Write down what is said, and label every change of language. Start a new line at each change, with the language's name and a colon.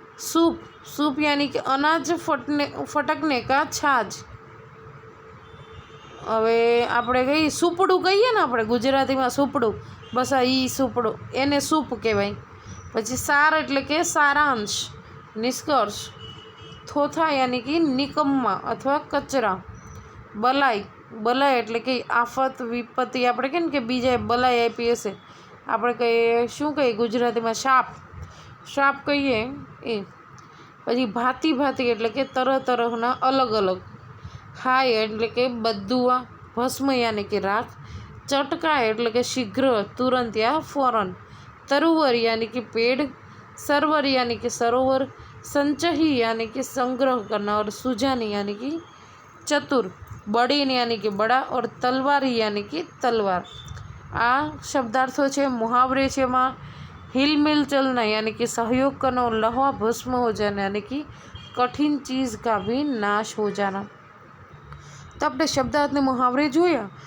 Hindi: Soup, soup यानी कि अनाज फटकने का छाज.
Gujarati: હવે આપણે કહીએ સૂપડું કહીએ ને, આપણે ગુજરાતીમાં સૂપડું, બસ આ સૂપડું, એને સૂપ કહેવાય. પછી સાર એટલે કે સારાંશ, નિષ્કર્ષ. થોથા યાની કે નિકમ્મા અથવા કચરા. બલાઈ, બલાઈ એટલે કે આફત, વિપત્તિ. આપણે કહીએ ને કે બીજાએ બલાઈ આપી હશે, આપણે કહીએ શું કહીએ ગુજરાતીમાં શાપ, શાપ કહીએ એ. પછી ભાતી ભાતી એટલે કે તરહ તરહના, અલગ અલગ. હાય એટલે કે બદુઆ, ભસ્મ યાની કે રાખ. ચટકા એટલે કે શીઘ્ર, તુરંત યા ફોરન. તરુવર યાની કે પેડ. સરોવર યાની કે સરોવર. સંચહી યાની કે સંગ્રહ
Hindi: करना और सुजानी यानी कि चतुर. बड़ीन यानी कि बड़ा और तलवारी यानी कि तलवार. आ शब्दार्थों છે. मुहावरे છે એમાં हिल मिल चलना यानी कि सहयोग करना और लहवा भस्म हो जाना यानी कि कठिन चीज़ का भी नाश हो जाना.
Gujarati: तो આપણે શબ્દાર્થને મુહાવરે જોયા.